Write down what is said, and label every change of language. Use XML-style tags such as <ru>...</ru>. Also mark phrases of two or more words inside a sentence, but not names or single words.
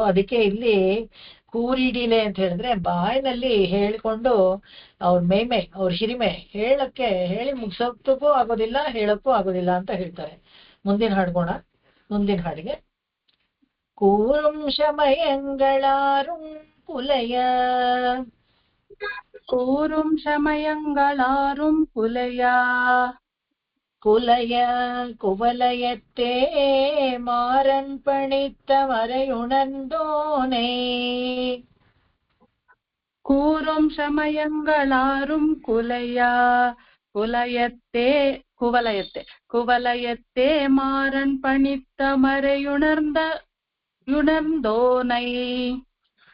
<kn>ಅದಕ್ಕೆ ಇಲ್ಲಿ ಕೂರಿಡಿಲೆ ಅಂತ ಹೇಳಿದ್ರೆ ಬಾಯಿನಲ್ಲಿ ಹೇಳಿಕೊಂಡು ಅವ್ರ ಮೇಯ್ಮೆ, ಅವ್ರ ಹಿರಿಮೆ ಹೇಳಿ ಮುಗಿಸೋಕ್ಕೂ ಆಗೋದಿಲ್ಲ, ಹೇಳಕ್ಕೂ ಆಗೋದಿಲ್ಲ ಅಂತ ಹೇಳ್ತಾರೆ. ಮುಂದಿನ ಹಾಡ್ಗೋಣ. ಮುಂದಿನ ಹಾಡಿಗೆ</kn> <ta>கூறும் சமயங்களாரும் குலைய கூறும் சமயங்களாரும் குலையா குலய குவலயத்தே மாறன் பணித்த மறையுணர்ந்தோனே. கூறும் சமயங்களாரும் குலையா குவலயத்தே மாறன் பணித்த மறையுணர்ந்தோனை.</ta>